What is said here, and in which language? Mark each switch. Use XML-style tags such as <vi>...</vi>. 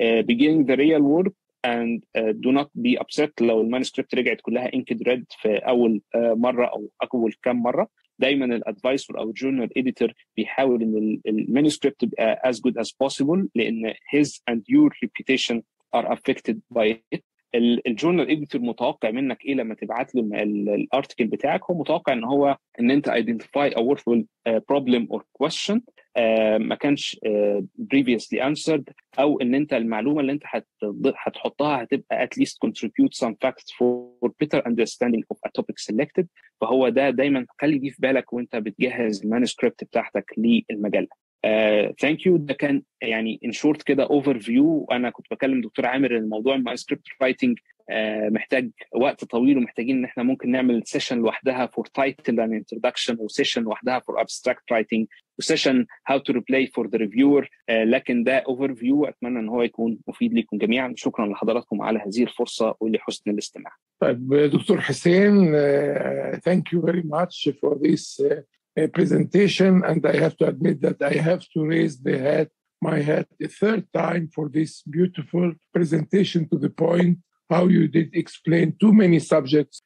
<ar>beginning the real work and do not be upset لو المانuscript رجعت كلها inked red في اول مره او اول كام مره. دايما الادفايسور او الجورنال اديتور بيحاول ان المانuscript تبقى as good as possible، لان his and your reputation are affected by it. الجورنال اديتور متوقع منك ايه لما تبعت له الارتكل بتاعك؟ هو متوقع ان انت identify a worthwhile problem or question ما كانش previously answered، او ان انت المعلومه اللي انت هتحطها هتبقى at least contribute some facts for better understanding of a topic selected. فهو ده دايما خلي دي في بالك وانت بتجهز المانuscript بتاعتك للمجله. ثانك يو. ده كان يعني ان شورت كده اوفر فيو. انا كنت بكلم دكتور عامر ان موضوع المانuscript رايتنج محتاج وقت طويل، ومحتاجين ان احنا ممكن نعمل سيشن لوحدها فور تايتل اند انترودكشن، وسيشن لوحدها فور ابستراكت رايتنج، وسيشن هاو تو ريبلاي فور ذا ريفيور. لكن ده اوفر فيو، اتمنى ان هو يكون مفيد لكم جميعا. شكرا لحضراتكم على هذه الفرصه ولحسن الاستماع.</ar> <en>طيب دكتور حسين, thank you very much for this presentation, and I have to admit that I have to raise my hat a third time for this beautiful presentation, to the point how you did explain too many subjects.</en>